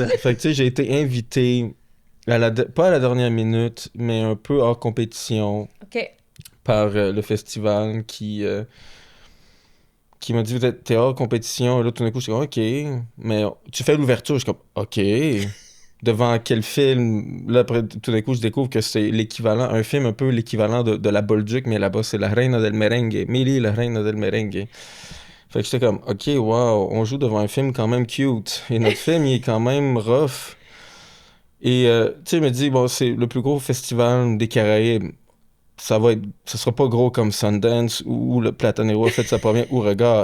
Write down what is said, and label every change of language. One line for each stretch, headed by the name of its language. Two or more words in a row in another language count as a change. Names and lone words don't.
French: Fait que tu sais, j'ai été invité, pas à la dernière minute, mais un peu hors compétition par le festival qui m'a dit, t'es hors compétition. Et là, tout d'un coup, je suis comme, OK, mais tu fais l'ouverture. Je suis comme, OK... Devant quel film? Là, après, tout d'un coup, je découvre que c'est l'équivalent, un film un peu l'équivalent de La Bolduc, mais là-bas, c'est La Reina del Merengue. Mili, La Reina del Merengue. Fait que j'étais comme, OK, wow, on joue devant un film quand même cute. Et notre film, il est quand même rough. Et, tu sais, il me dit, bon, c'est le plus gros festival des Caraïbes. ça sera pas gros comme Sundance où le Platanero a fait sa première Ouragan.